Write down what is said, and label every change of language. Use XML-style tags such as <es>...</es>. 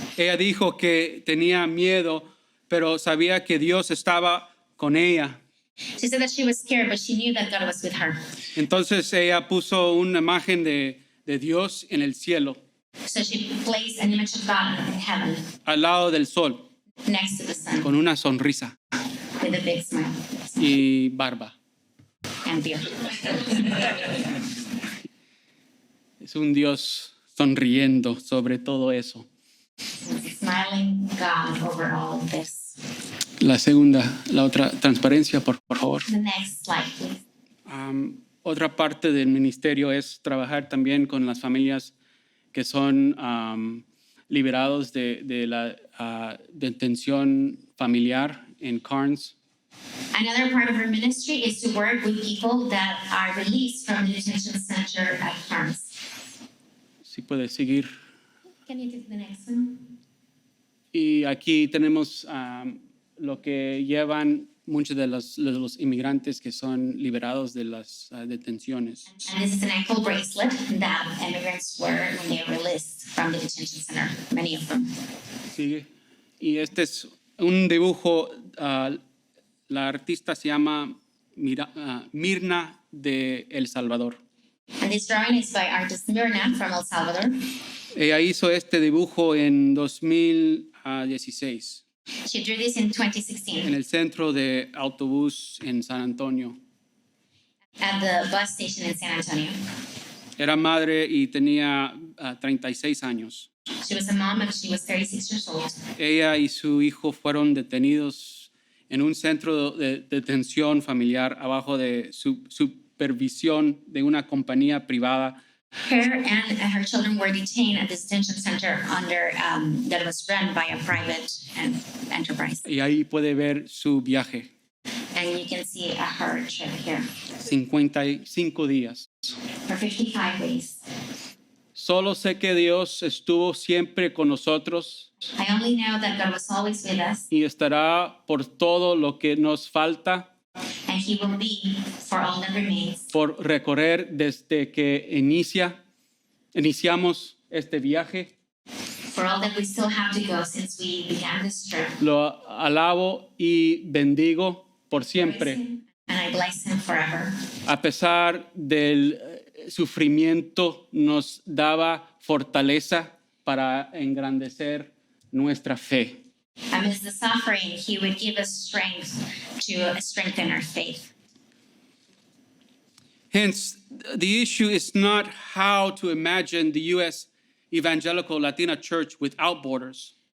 <es>Ella dijo que tenía miedo, pero sabía que Dios estaba con ella.</es> <en>She said that she was scared, but she knew that God was with her.</en> <es>Entonces ella puso una imagen de Dios en el cielo,</es> <en>So she placed an image of God in heaven</en> <es>al lado del sol,</es> <en>next to the sun</en> <es>con una sonrisa</es> <en>with a big smile</en> <es>y barba.</es> <en>and beard.</en> <es>Es un Dios sonriendo sobre todo eso.</es> <en>Smiling God over all of this.</en> <es>La otra transparencia, por favor.</es> <en>The next slide, please.</en> <es>Otra parte del ministerio es trabajar también con las familias que son liberados de la detención familiar en Carnes.</es> <en>Another part of her ministry is to work with people that are released from the detention center at Carnes.</en> <es>Si puede seguir.</es> <en>Can you take the next one?</en> <es>Y aquí tenemos lo que llevan muchos de los inmigrantes que son liberados de las detenciones.</es> <en>And this is an ankle bracelet that immigrants wear when they are released from the detention center, many of them.</en> <es>Sigue. Y este es un dibujo, la artista se llama Mirna de El Salvador.</es> <en>And this drawing is by artist Mirna from El Salvador.</en> <es>Ella hizo este dibujo en 2016</es> <en>She drew this in</en> <es>en</es> <en>2016</en> <es>el centro de autobús en San Antonio.</es> <en>at the bus station in San Antonio.</en> <es>Era madre y tenía 36 años.</es> <en>She was a mom and she was 36 years old.</en> <es>Ella y su hijo fueron detenidos en un centro de detención familiar abajo de supervisión de una compañía privada.</es> <en>Her and her children were detained at this detention center that was run by a private enterprise.</en> <es>Y ahí puede ver su viaje.</es> <en>And you can see her trip here</en> <es>55 días.</es> <en>for 55 days.</en> <es>Solo sé que Dios estuvo siempre con nosotros</es> <en>I only know that God was always with us</en> <es>y estará por todo lo que nos falta</es> <en>and He will be for all that remains.</en> <es>por recorrer desde que iniciamos este viaje.</es> <en>For all that we still have to go since we began this trip.</en> <es>Lo alabo y bendigo por siempre,</es> <en>And I bless Him forever.</en> <es>a pesar del sufrimiento, nos daba fortaleza para engrandecer nuestra fe.</es> <en>Amidst the suffering, He would give us strength to strengthen our faith. Hence, the issue is not how to imagine the U.S. evangelical Latina church without borders.</en>